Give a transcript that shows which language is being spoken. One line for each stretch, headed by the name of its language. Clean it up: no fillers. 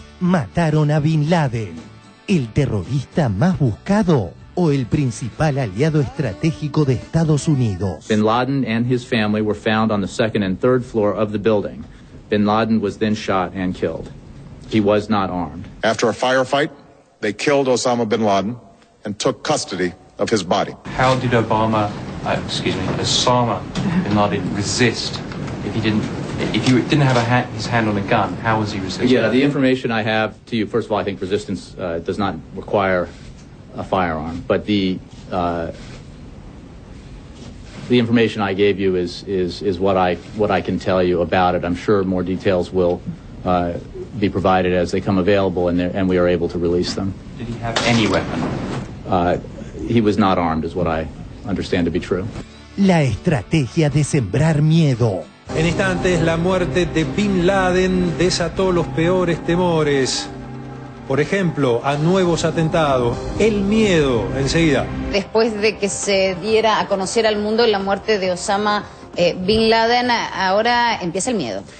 Spanish: ¿Mataron a Bin Laden, el terrorista más buscado o el principal aliado estratégico de Estados Unidos?
English: Bin Laden and his family were found on the second and third floor of the building. Bin Laden was then shot and killed. He was not armed. After a firefight, they killed Osama bin Laden and took custody of his body. How did Osama bin Laden resist? If he didn't have his hand on a gun, how was he resisting? Yeah, the information I have to you, first of all, I think resistance does not require a firearm, but the information I gave you is what I can tell you about it. I'm sure more details will be provided as they come available, and we are able to release them. Did he have any weapon? He was not armed, is what I understand to be true.
Spanish: La estrategia de sembrar miedo. En instantes, la muerte de Bin Laden desató los peores temores. Por ejemplo, a nuevos atentados, el miedo, enseguida. Después de que se diera a conocer al mundo la muerte de Osama Bin Laden, ahora empieza el miedo.